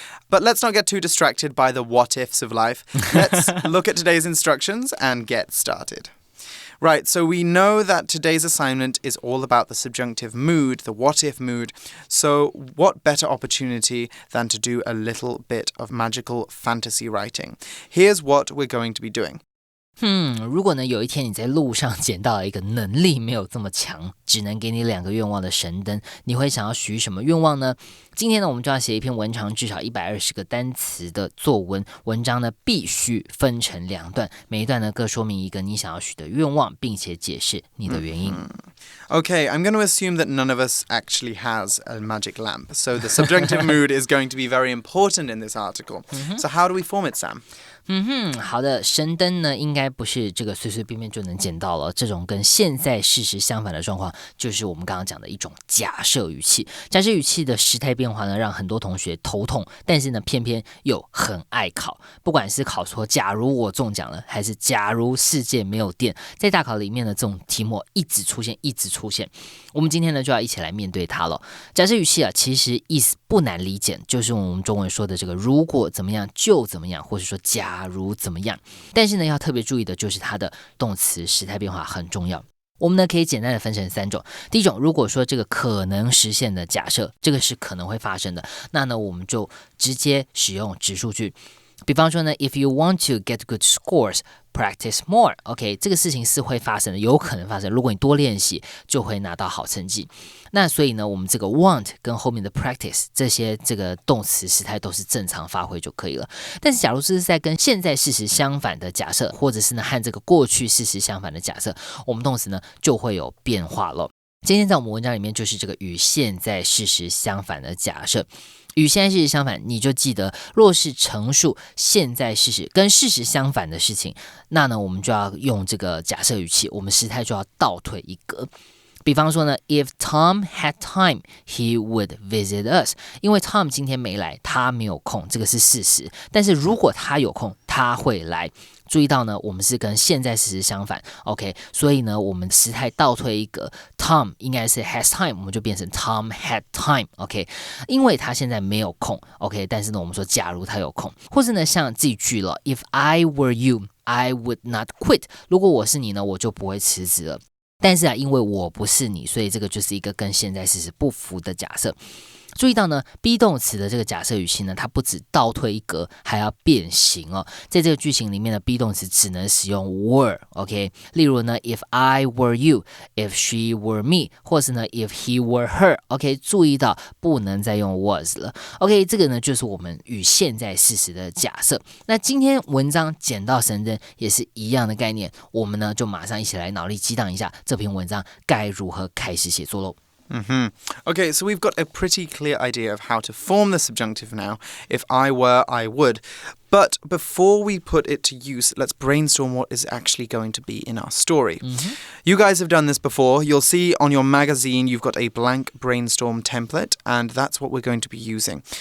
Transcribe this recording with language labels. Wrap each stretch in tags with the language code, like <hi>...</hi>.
<en>But let's not get too distracted by the what-ifs of life. Let's look at today's instructions and get started. Right, so we know that today's assignment is all about the subjunctive mood, the what-if mood. So what better opportunity than to do a little bit of magical fantasy writing? Here's what we're going to be doing.</en> <zh>如果呢有一天你在路上捡到了一个能力没有这么强，只能给你2个愿望的神灯，你会想要许什么愿望呢？今天呢我们就要写一篇文长至少120个单词的作文，文章呢必须分成2段，每一段呢各说明一个你想要许的愿望，并且解释你的原因。</zh> <en>Okay, I'm going to assume that none of us actually has a magic lamp. So the subjunctive mood is going to be very important in this article. So how do we form it, Sam?</en> <zh>好的，神灯呢应该不是这个随随便便就能捡到了，这种跟现在事实相反的状况，就是我们刚刚讲的一种假设语气。假设语气的时态变化呢，让很多同学头痛，但是呢偏偏又很爱考。不管是考说假如我中奖了，还是假如世界没有电，在大考里面的这种题目一直出现。我们今天呢就要一起来面对它了。假设语气啊，其实意思不难理解，就是我们中文说的这个如果怎么样就怎么样，或是说假如怎么样。但是呢要特别注意的就是它的动词时态变化很重要。我们呢可以简单的分成3种。第一种，如果说这个可能实现的假设，这个是可能会发生的，那呢我们就直接使用指数句。比方说呢</zh> <en>if you want to get good scores, practice more.</en> <zh>OK, 这个事情是会发生的，有可能发生。如果你多练习，就会拿到好成绩。那所以呢，我们这个 want 跟后面的 practice 这个动词时态都是正常发挥就可以了。但是假如是在跟现在事实相反的假设，或者是呢和这个过去事实相反的假设，我们动词呢就会有变化了。今天在我们文章里面就是这个与现在事实相反的假设。与现在事实相反，你就记得若是陈述现在事实跟事实相反的事情，那呢我们就要用这个假设语气，我们时态就要倒退一格。比方说呢</zh> <en>if Tom had time, he would visit us.</en> <zh>因为 Tom 今天没来，他没有空，这个是事实。但是如果他有空，他会来。注意到呢，我们是跟现在事实相反 ，OK， 所以呢，我们时态倒退一格 ，Tom 应该是</zh> <en>has time，</en> <zh>我们就变成</zh> <en>Tom had time，</en> <zh>OK， 因为他现在没有空 ，OK， 但是呢，我们说假如他有空，或是呢，像这一句了 ，</zh> <en>If I were you, I would not quit。</en> <zh>如果我是你呢，我就不会辞职了。但是啊，因为我不是你，所以这个就是一个跟现在事实不符的假设。注意到呢 be 动词的这个假设语气呢，它不止倒退一格，还要变形哦。在这个句型里面的 be 动词只能使用 were， OK。例如呢</zh> <en>if I were you, if she were me，</en> <zh>或是呢</zh> <en>if he were her， OK。</en> <zh>注意到不能再用 was 了 ，OK。这个呢就是我们与现在事实的假设。那今天文章捡到神灯也是一样的概念，我们呢就马上一起来脑力激荡一下这篇文章该如何开始写作喽。</zh> <en>Okay, so we've got a pretty clear idea of how to form the subjunctive now. If I were, I would. But before we put it to use, let's brainstorm what is actually going to be in our story. You guys have done this before. You'll see on your magazine you've got a blank brainstorm template, and that's what we're going to be using.</en>